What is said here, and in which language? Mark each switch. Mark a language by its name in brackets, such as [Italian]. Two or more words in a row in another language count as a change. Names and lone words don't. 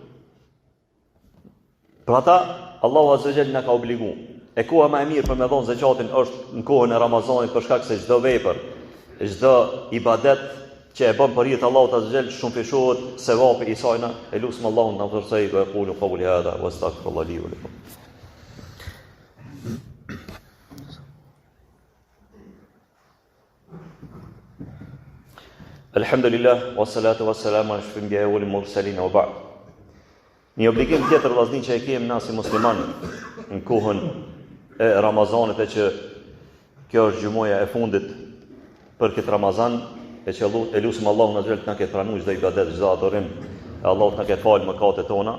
[Albanian] Për ata Allahu [Arabic] عز وجل [Albanian] na ka obliguar. E koha më e mirë për me dhonë zakatin është në kohën e Ramazanit, për shkak se çdo vepër, çdo ibadet që e bën për hir të Allahut [Arabic] عز وجل [Albanian] shumë fishohet sevapi i saj. E lutem Allahun na vërsoj dhe [Arabic] أقول قولي هذا وأستغفر الله لي ولكم. الحمد لله والصلاة والسلام على أشرف الأنبياء والمرسلين وبعد. [Albanian] Një obligim tjetër vllazni që e kemi na si musliman në kohën e Ramazanit, e që kjo është gjumoja e fundit për këtë Ramazan, e që e lusim Allahun [Arabic] عز وجل [Albanian] të na ketë pranuar çdo ibadet, çdo adorim, e Allahu të na ketë falë mëkatet tona.